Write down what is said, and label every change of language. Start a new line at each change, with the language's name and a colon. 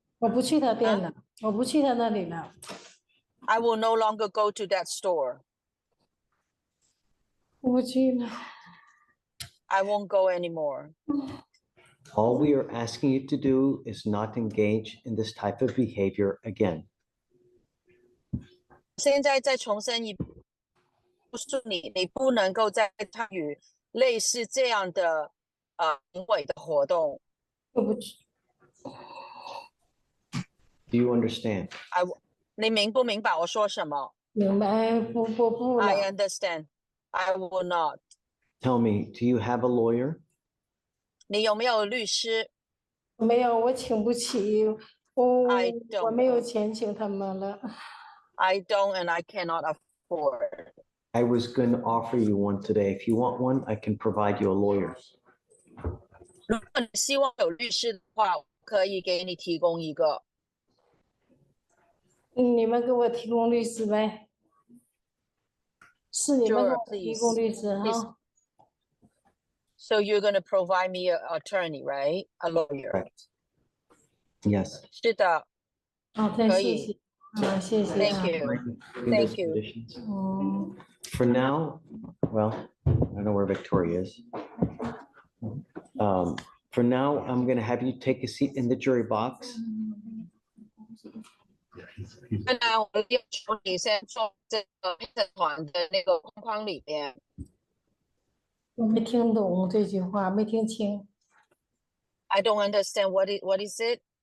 Chinese: 我不去他店了，我不去他那里了。
English: ？I will no longer go to that store.
Chinese: 我不去了。
English: I won't go anymore. All we are asking you to do is not engage in this type of behavior again.
Chinese: 现在再重申一遍，告诉你，你不能够再参与类似这样的行为的活动。我不去。
English: Do you understand?
Chinese: 你明不明白我说什么？明白？不了。
English: I understand. I will not. Tell me, do you have a lawyer?
Chinese: 你有没有律师？没有，我请不起，我
English: I don't
Chinese: 我没有钱请他们了。
English: I don't and I cannot afford. I was going to offer you one today. If you want one, I can provide you a lawyer.
Chinese: 如果你希望有律师的话，我可以给你提供一个。你们给我提供律师呗？是你们给
English: Sure,
Chinese: 我提
English: please.
Chinese: 供律师
English: Please. 哈？ So you're going to provide me an attorney, right? A lawyer. Correct. Yes.
Chinese: 是的。好的，可以。谢谢。谢谢。
English: Thank you. Thank you. For now, well, I don't know where Victoria is. For now, I'm going to have you take a seat in the jury box.
Chinese: 那我要求你先坐这个陪审团的那个框框里面。我没听懂这句话，没听清。
English: I don't understand what is it?